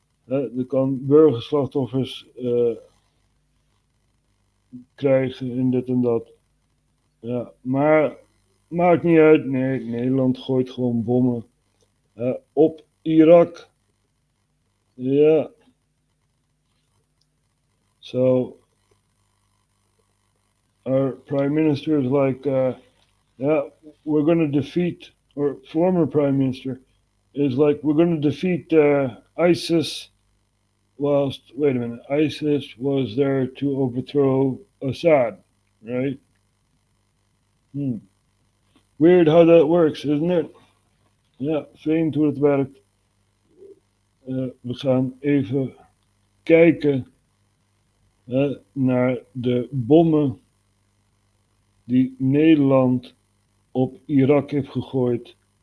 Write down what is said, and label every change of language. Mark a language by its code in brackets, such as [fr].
[nl] Er kan burgerslachtoffers krijgen en dit en dat. Ja, maar maakt niet uit. Nee, Nederland gooit gewoon bommen op Irak. Ja. [en] So our prime minister is like, yeah, we're going to defeat, or former prime minister is like, we're going to defeat ISIS. Whilst, wait a minute, ISIS was there to overthrow Assad, right? Weird how that works, isn't it? [nl] Ja, vreemd hoe het werkt. We gaan even kijken naar de bommen die Nederland op Irak heeft gegooid.